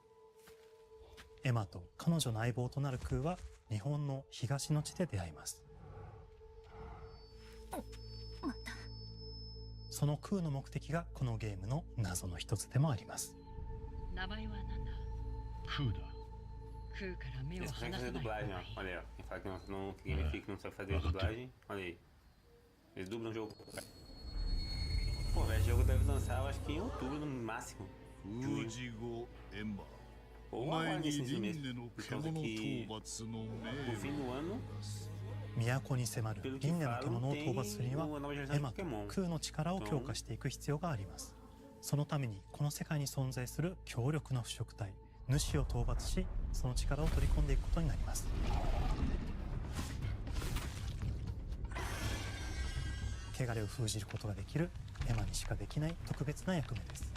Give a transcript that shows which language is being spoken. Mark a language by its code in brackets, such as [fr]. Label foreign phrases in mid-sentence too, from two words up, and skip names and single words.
[ja] エマと彼女の相棒となるクーは日本の東の地で出会います。またそのクーの目的がこのゲームの謎の一つでもあります。名前は何だ？クーだ。クーから目を離さない方がいい。 [pt] fala que não, que Game Freak não sabe fazer dublagem. Olha aí. Eles dublam o jogo. Pô, velho, o jogo deve lançar, eu acho que em outubro no máximo. Julho. Ou agora nesse mês. Por causa que no fim do ano. [ja] 都に迫る輪廻の獣を討伐するにはエマと空の力を強化していく必要があります。そのためにこの世界に存在する強力な腐食体主を討伐し、その力を取り込んでいくことになります。汚れを封じることができるエマにしかできない特別な役目です。